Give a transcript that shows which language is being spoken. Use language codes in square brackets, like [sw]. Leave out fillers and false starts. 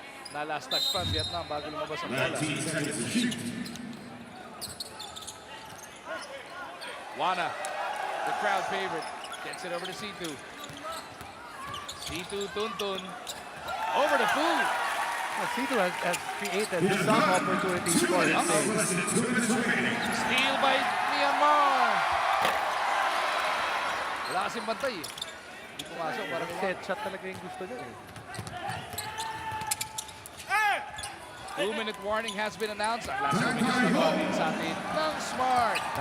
[tl] Na-last touch pa ang Vietnam bago lumabas ang bola. [en] 19 seconds to shoot. Wana, the crowd favorite, gets it over to C2. C2, Tuntun, over to Fu. Situ has created some opportunities for his team. Less than 2 minutes remaining. Steal by Myanmar. [tl] Wala kasing bantay eh. Hindi pumasok, parang Set shot talaga yung gusto niya eh. [en] 2-minute warning has been announced. [tl] Ang last 2 minutes na bawin sa atin ng Smart.